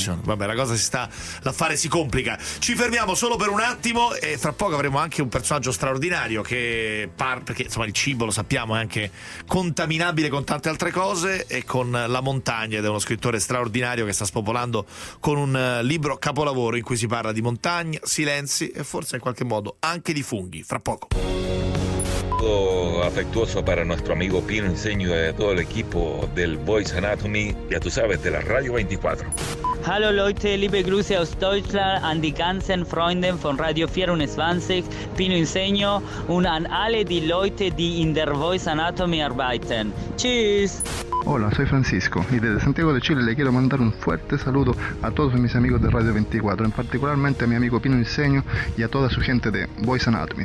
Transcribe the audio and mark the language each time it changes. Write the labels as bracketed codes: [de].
[it] Vabbè, la cosa si sta, l'affare si complica, ci fermiamo solo per un attimo e fra poco avremo anche un personaggio straordinario che parte, perché insomma il cibo lo sappiamo è anche contaminabile con tante altre cose, e con la montagna, ed è uno scrittore straordinario che sta spopolando con un libro capolavoro in cui si parla di montagna, silenzi e forse in qualche modo anche di funghi. Fra poco. [es] Afectuoso para nuestro amigo Pino Insegno y todo el equipo del Voice Anatomy, ya tú sabes, de la Radio 24. [de] Hallo Leute, liebe Grüße aus Deutschland an die ganzen Freunde von Radio 24, Pino Insegno, und an alle die Leute, die in der Voice Anatomy arbeiten. Tschüss! [es] Hola, soy Francisco y desde Santiago de Chile le quiero mandar un fuerte saludo a todos mis amigos de Radio 24, en particularmente a mi amigo Pino Insegno y a toda su gente de Voice Anatomy.